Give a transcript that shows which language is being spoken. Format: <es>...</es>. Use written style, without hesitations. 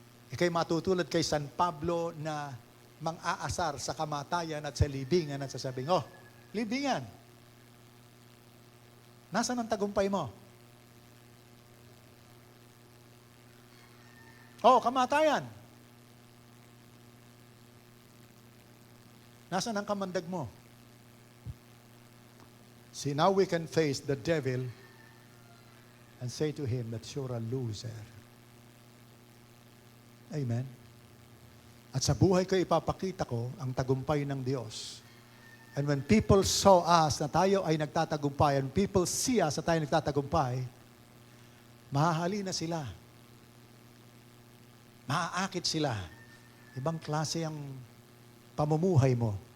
<tl>Ika'y matutulad kay San Pablo na mang-aasar sa kamatayan at sa libingan at sasabing, oh, libingan, nasaan ang tagumpay mo? Oh, kamatayan, nasaan ang kamandag mo?</tl> <en>See, now we can face the devil and say to him that you're a loser. Amen.</en> <tl>At sa buhay ko ipapakita ko ang tagumpay ng Diyos.</tl> <en>And when people saw us</en> <tl>na tayo ay nagtatagumpay,</tl> <en>and people see us</en> <tl>na tayo nagtatagumpay, mahahalina sila. Maaakit sila. Ibang klase ang pamumuhay mo.</tl>